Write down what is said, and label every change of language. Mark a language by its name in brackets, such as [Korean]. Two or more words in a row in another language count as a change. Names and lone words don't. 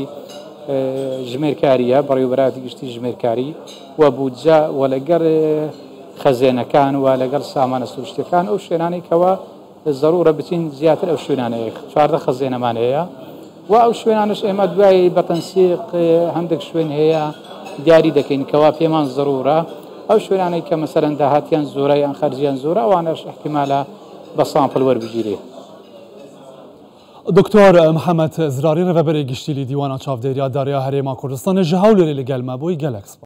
[Central Kurdish] ژمێرکاریە بەڕێوەبەراتی گشتی ژمێرکاری و بودجە و لەگەر خەزێنەکان و لەگەر سامانە سروشتەکان ئەو شوێنانەی کەوا ضرورە بچین زیاتر ئەو شوێنانەیە 14 خەزێنەمان هەیە و ئەو شوێنانش ئێمە دوای بەتەنسیق هەندێک شوێن هەیە دیاری دەکەین کەوا پێمان ضرورە ئەو شوێنانەی کە مەسەرەن داهاتیان زۆرە یان خەرجیان زۆرە ئەوانەش احتیمالە بە سامپڵ وەربگیرێ. [Kurdish] دکتۆر محەممەد زراری ڕێڤەبەری گشتی لی دیوانە چاودێریە داریا هەرێما کوردستانê ji hewlêrê li gel me bûyî gelek.